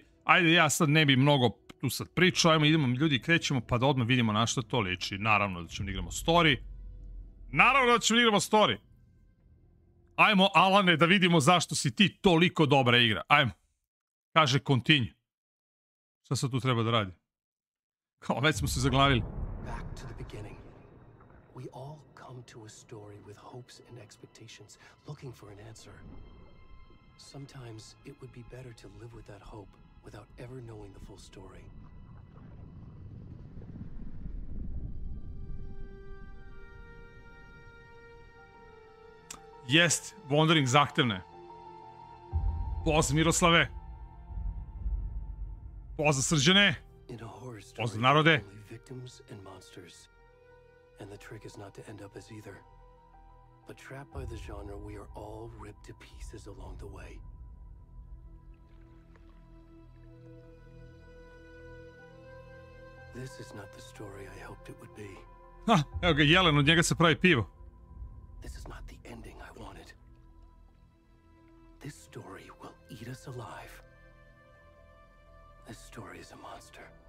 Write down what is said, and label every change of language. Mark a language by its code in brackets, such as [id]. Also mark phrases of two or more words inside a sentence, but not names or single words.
[sr] Ajde, ja sad ne bi mnogo tu sad pričao, ajmo, idemo ljudi, krećemo pa da odmah vidimo na što to liči. Naravno da ćemo da igramo story. Naravno da ćemo da igramo story. Ajmo, Alane, da vidimo zašto si ti toliko dobra igra. Ajmo. Kaže continue. Šta sad tu treba da radi? Kao, već smo se zaglavili. [en] Back to the beginning. We all come to a story with hopes and expectations, looking for an answer. Sometimes it would be better to live with that hope without ever knowing the full story. [sr] Jest, Wandering zahtevne. Pozdrav Miroslave. Pozdrav Srđane. Pozdrav narode. [en] And the trick is not to end up as either, But trapped by the genre, we are all ripped to pieces along the way. This is not the story I hoped it would be. Ha, [sr] evo ga jelen, od njega se pravi pivo. [en] This is not the ending I wanted. This story will eat us alive. This story is a monster.